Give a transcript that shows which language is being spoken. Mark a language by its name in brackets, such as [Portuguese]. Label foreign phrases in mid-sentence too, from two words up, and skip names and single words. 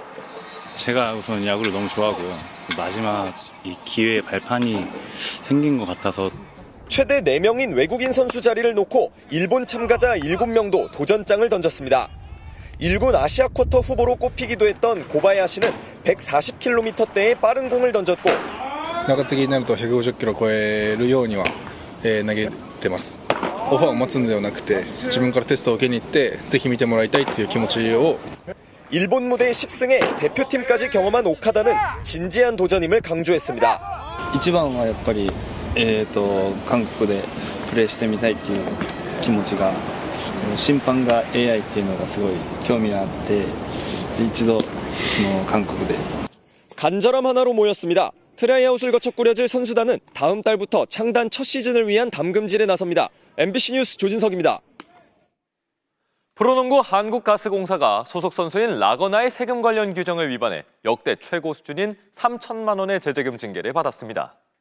[Korean] 제가 우선 야구를 너무 좋아하고요. 마지막 이 기회의 발판이 생긴 것 같아서 최대 4명인 외국인 선수 자리를 놓고 일본 참가자 7명도 도전장을 던졌습니다. 1군 아시아 쿼터 후보로 꼽히기도 했던 고바야시는 140km대의 빠른 공을 던졌고 [Japanese] 中継ぎになると150キロ超えるようには投げてます。オファーを待つのではなくて自分からテストを受けに行ってぜひ見てもらいたいという気持ちを [Korean] 일본 무대 10승에 대표팀까지 경험한 오카다는 진지한 도전임을 강조했습니다. [Japanese] 一番はやっぱり韓国でプレーしてみたいっていう気持ちが審判が AI っていうのがすごい興味があって一度韓国で [Korean] 간절함 하나로 모였습니다. 트라이아웃을 거쳐 꾸려질 선수단은 다음 달부터 창단 첫 시즌을 위한 담금질에 나섭니다. MBC 뉴스 조진석입니다. 프로농구 한국가스공사가 소속 선수인 라거나의 세금 관련 규정을 위반해 역대 최고 수준인 3천만 원의 제재금 징계를 받았습니다.